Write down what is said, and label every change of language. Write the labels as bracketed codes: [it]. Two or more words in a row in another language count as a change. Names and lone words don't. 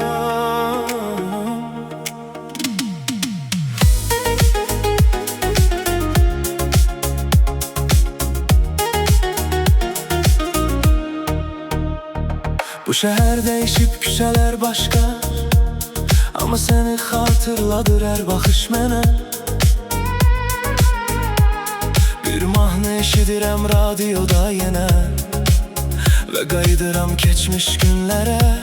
[tr] Bu şehir değişip [az] küçələr başka, [tr] ama seni hatırladır [az] her bakış mənə. Bir mahnı eşidirəm radioda yenə ve qayıdıram keçmiş günlere.